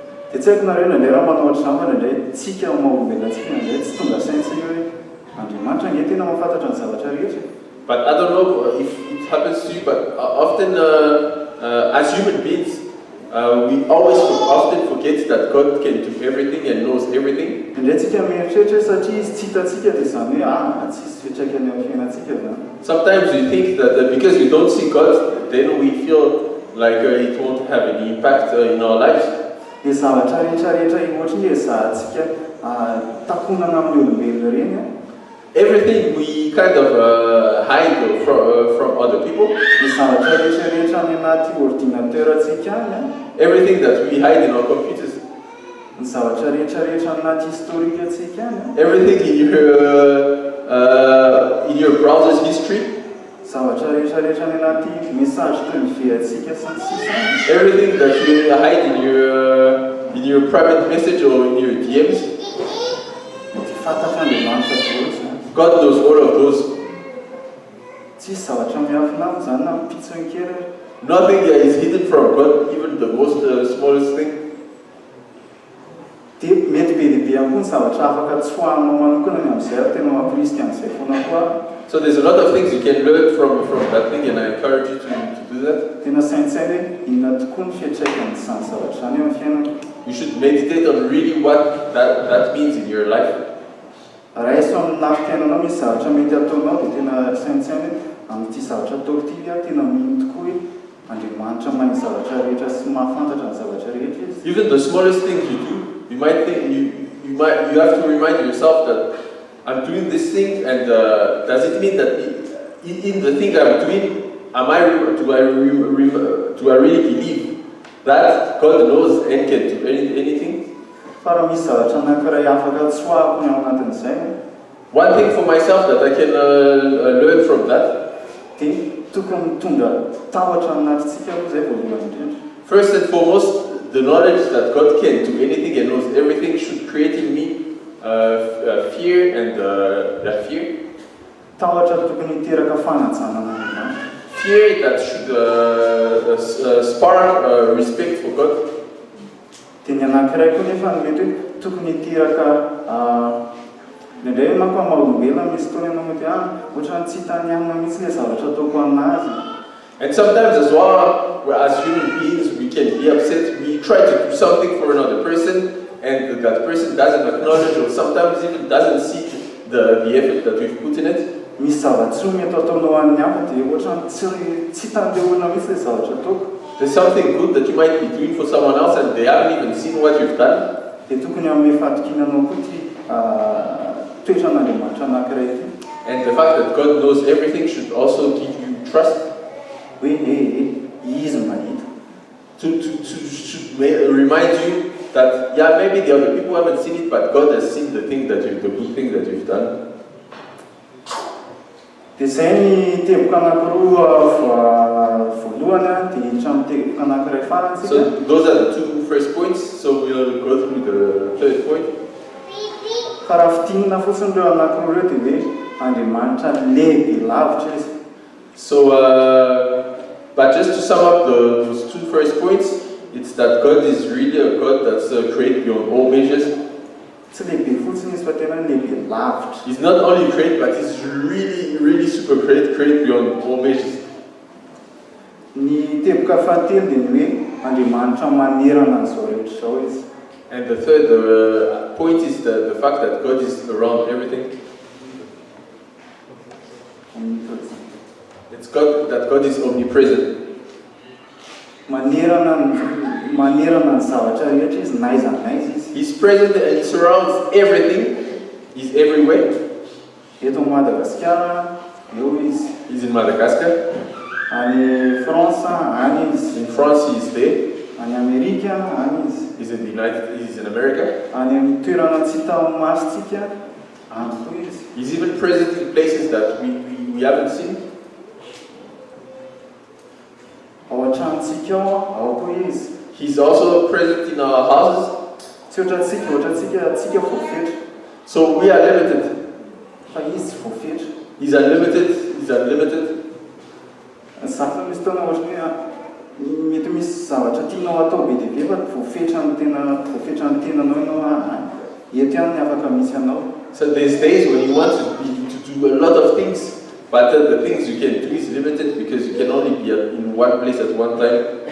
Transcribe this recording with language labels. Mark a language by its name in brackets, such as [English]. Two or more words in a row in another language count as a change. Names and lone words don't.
[English] But I don't know if it happens to you, but often as human beings, we always often forget that God can do everything and knows everything. Sometimes we think that because we don't see God, then we feel like it won't have any impact in our lives. [Malagasy] dia zavatra rehetrarehetra ohatry hoe zahantsika takonana amin'ny olombelona reny a. [English] Everything we kind of hide from other people. [Malagasy] Dia zavatra rehetrarehetra any anaty ordinateuratsika any a. [English] Everything that we hide in our computers. [Malagasy] Ny zavatra rehetrarehetra anaty historikatsika any a. [English] Everything in your browser's history. [Malagasy] Zavatra rehetrarehetra any anaty [French] message privé- [Malagasy] atsika sy ny sisa. [English] Everything that you hide in your private message or in your DMs. [Malagasy] Fantatr'Andriamanitra daholo. [English] God knows all of those. [Malagasy] Tsisy zavatra miafina aminy zany na pitsony kely. [English] Nothing is hidden from God, even the most smallest thing. [Malagasy] Dia mety be dia be ihany koa ny zavatra afaka tsoahanao manokana ny amin'izay ary tena mampirisika an'izay foana koa. [English] So there's a lot of things you can learn from that thing, and I encourage you to do that. [Malagasy] Tena saintsainy hoe inona tokoa ny fiantraikan'izany zavatra zany eo amin'ny fiainana. [English] You should meditate on really what that means in your life. [Malagasy] Raha eso amin'ny nafipiainanao misy zavatra mety ataonao dia tena saintsainy amin'ity zavatra ataoko ity a tena mino tokoa hoe Andriamanitra mahay zavatra rehetra sy mahafantatra ny zavatra rehetra izy. [English] Even the smallest things you do, you might think you have to remind yourself that I'm doing this thing, and does it mean that in the thing I'm doing, do I really believe that God knows and can do anything? [Malagasy] Fa misy zavatra anankiray afaka tsoahako ny ao anatin'izay. [English] One thing for myself that I can learn from that. [Malagasy] Dia tokony mitondra tahotra anatintsika aloha zay voalohany indrindra. [English] First and foremost, the knowledge that God can do anything and knows everything should create in me fear and fear. [Malagasy] Tahotra tokony hiteraka fanajana. [English] Fear that should spark respect for God. [Malagasy] Dia ny anankiray koa nefa mety hoe tokony hiteraka indray manko maha-olombelona misy fotoana ianao mety ohatrany tsy hitany ihany mihitsy ilay zavatra ataoko aminazy. [English] And sometimes as well, as human beings, we can be upset. We try to do something for another person, and that person doesn't acknowledge or sometimes even doesn't see the effort that we've put in it. [Malagasy] Misy zavatra mety ataonao amin'ny hafa dia ohatrany tsy hitan'ilay olona mihitsy ilay zavatra ataoko. [English] There's something good that you might be doing for someone else and they haven't even seen what you've done. [Malagasy] Dia tokony amin'ny fatokinanao koa ity toetran'Andriamanitra anankiray ity. [English] And the fact that God knows everything should also give you trust. [Malagasy] Hoe izy mahita. [English] Should remind you that maybe the other people haven't seen it, but God has seen the good thing that you've done. [Malagasy] Dia izay ny teboka anankiroa voalohany dia hitrany teboka anankiray farany. [English] So those are the two first points. So we'll go through the third point. [Malagasy] Fa raha fitinina fotsiny ireo anankiroa ireo dia hoe Andriamanitra lehibe lavitra izy. [English] So, but just to sum up those two first points, it's that God is really a God that's great beyond all measures. [Malagasy] Tsy lehibe fotsiny izy fa tena lehibe lavitra. [English] He's not only great, but he's really, really super great beyond all measures. [Malagasy] Ny teboka fahatelo dia ny hoe Andriamanitra manerana an'izao rehetra izao izy. [English] And the third point is the fact that God is around everything. It's that God is omnipresent. [Malagasy] Manerana ny zavatra rehetra izy, naiza naiza izy. [English] He's present and he surrounds everything. He's everywhere. [Malagasy] Eto Madagasikara, eo izy. [English] He's in Madagascar. [Malagasy] Any France, any izy. [English] In France, he's there. [Malagasy] Any Amerika, any izy. [English] He's in America. [Malagasy] Any amin'ny toerana tsy hita masitsika, any koa izy. [English] He's even present in places that we haven't seen. [Malagasy] Ao an-tranontsika ao koa izy. [English] He's also present in our houses. [Malagasy] Tsy ohatratsika voafetra. [English] So we are limited. [Malagasy] Fa izy voafetra. [English] He's unlimited. [Malagasy] Zafa misy fotoana ohatry hoe mety misy zavatra tianao atao be dia be fa voafetra ny tenanao ianao eto ihany ny afaka misy anao. [English] So there's days when you want to do a lot of things, but the things you can do is limited because you can only be in one place at one time.